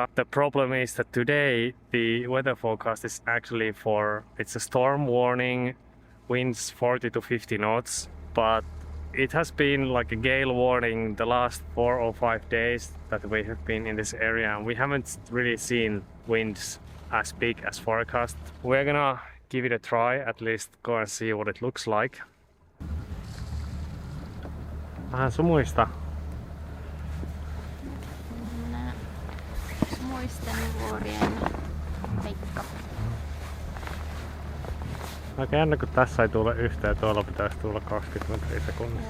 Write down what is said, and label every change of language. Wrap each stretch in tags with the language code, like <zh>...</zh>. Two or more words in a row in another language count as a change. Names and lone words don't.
<en>The problem is that today the weather forecast is actually it's a storm warning, winds 40 to 50 knots, but it has been like a gale warning the last 4 or 5 days that we have been in this area, and we haven't really seen winds as big as forecast. We're gonna give it a try, at least go and see what it looks like.</en> <fi>Vähän sumuista. Muisteluvuorien Veikka. Aika jännä, kun tässä ei tule yhtään, tuolla pitäisi tulla 20 metriä sekunnissa.</fi>